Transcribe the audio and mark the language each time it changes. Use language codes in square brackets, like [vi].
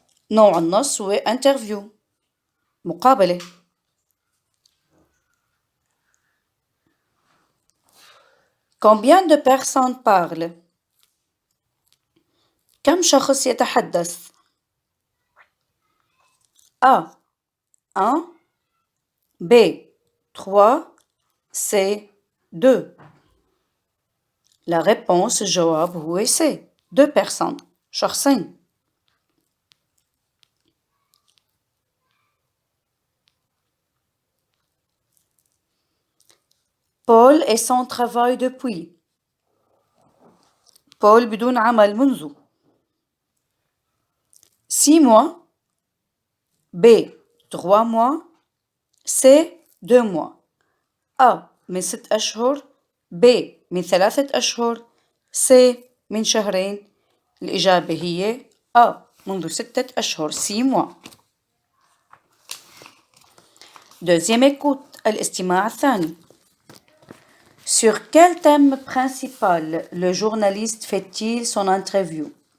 [ar] نوع النص هو interview مقابلة. [fr] Combien de personnes parlent? [ar] كم شخص يتحدث؟ A. 1. B. 3. C. 2. [fr] La réponse [ar] الجواب هو [fr] C. 2 personnes. شخصين. Paul est sans travail depuis. [ar] Paul بدون عمل منذ [fr] 6 mois. B. 3 mois. C. 2 mois. A. [ar] من 6 أشهر. [fr] B. [ar] من 3 أشهر. C. من شهرين. الإجابة هي A. منذ 6 أشهر [fr] 6 mois. Deuxième écoute, [ar] الاستماع الثاني. [fr] Sur quel thème principal le journaliste fait-il son interview?